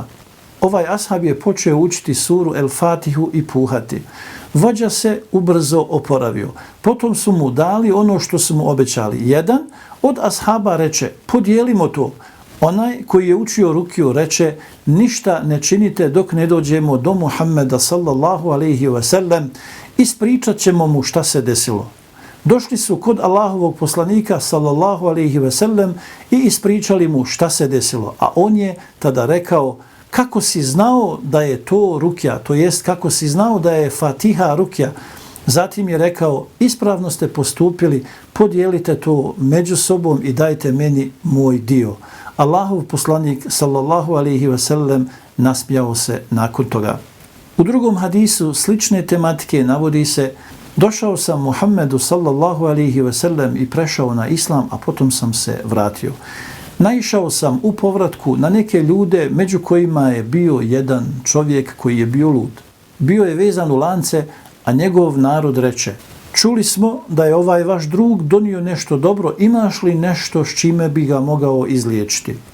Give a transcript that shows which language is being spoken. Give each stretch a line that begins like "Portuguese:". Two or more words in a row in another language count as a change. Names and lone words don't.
Bosnian: Ovaj ashab je počeo učiti suru El Fatihu i puhati. Vođa se ubrzo oporavio. Potom su mu dali ono što su mu obećali. Jedan od ashaba reče, podijelimo to. Onaj koji je učio rukiju reče, ništa ne činite dok ne dođemo do Muhammeda
Arabic: صلى الله عليه وسلم,
Bosnian: ispričat ćemo mu šta se desilo. Došli su kod Allahovog poslanika
Arabic: صلى الله عليه وسلم
Bosnian: i ispričali mu šta se desilo. A on je tada rekao, kako si znao da je to rukja, to jest kako si znao da je Fatiha rukja. Zatim je rekao, ispravno ste postupili, podijelite to među sobom i dajte meni moj dio. Allahov poslanik
Arabic: صلى الله عليه وسلم
Bosnian: nasmijao se nakon toga. U drugom hadisu slične tematike navodi se, došao sam Muhammedu
Arabic: صلى الله عليه وسلم
Bosnian: i prešao na islam, a potom sam se vratio. Naišao sam u povratku na neke ljude među kojima je bio jedan čovjek koji je bio lud. Bio je vezan u lance, a njegov narod reče, čuli smo da je ovaj vaš drug donio nešto dobro, imaš li nešto s čime bi ga mogao izliječiti?